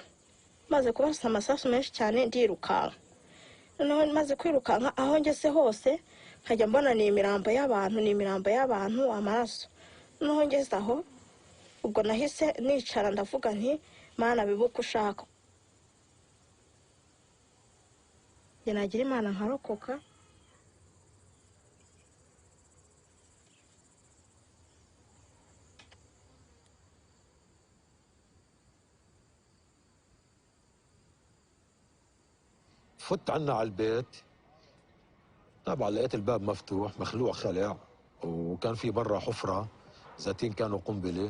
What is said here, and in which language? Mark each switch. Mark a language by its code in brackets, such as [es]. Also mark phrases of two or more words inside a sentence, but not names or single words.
[rw] maze kubarasa amasasu menshi cyane ndirukanka. noneho maze kwirukanka aho ngeze hose nkajya mbona ni imirambo y'abantu, amaraso. noneho ngeze aho ubwo nahise nicara ndavuga nti Mana bibuka ushaka. njye nagira Imana nkarokoka. [ar] فت عنا على البيت، طبعا لقيت الباب مفتوح مخلوع خلع، وكان في برا حفرة ذاتين كانوا قنبلة.